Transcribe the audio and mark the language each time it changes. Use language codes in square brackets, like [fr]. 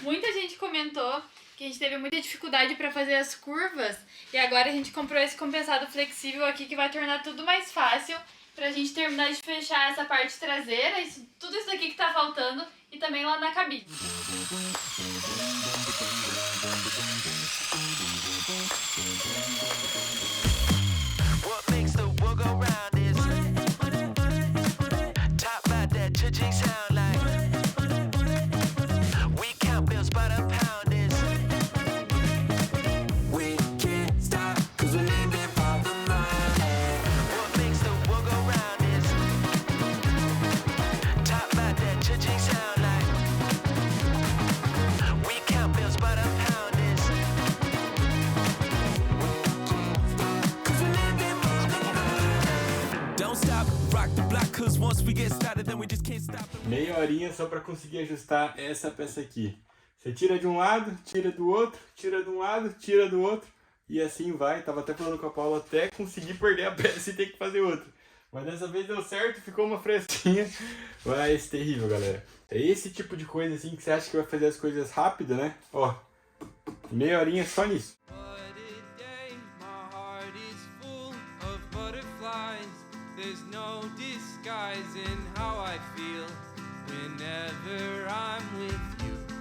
[pt] Muita gente comentou que a gente teve muita dificuldade para fazer as curvas. E agora a gente comprou esse compensado flexível aqui que vai tornar tudo mais fácil pra gente terminar de fechar essa parte traseira, tudo isso daqui que tá faltando e também lá na cabine. [en] What makes the world go round is top about that cha-ching sound like we count bills by the pound is we can't stop cause we live it for the money. What makes the world go round is top about that cha-ching sound like we count bills by the pound is cause we live it for the money. Don't stop, rock the block, cause once we get started, then we just can't stop. [pt] Meia horinha só pra conseguir ajustar essa peça aqui. Você tira de um lado, tira do outro, tira de um lado, tira do outro. E assim vai. Tava até falando com a Paula até conseguir perder a peça e ter que fazer outra. Mas dessa vez deu certo, ficou uma fresquinha. Mas terrível, galera. É esse tipo de coisa assim que você acha que vai fazer as coisas rápido, né? Ó, meia horinha só nisso. [en] What a day, my heart is full of butterflies. There's no disguising how I feel whenever I'm with you.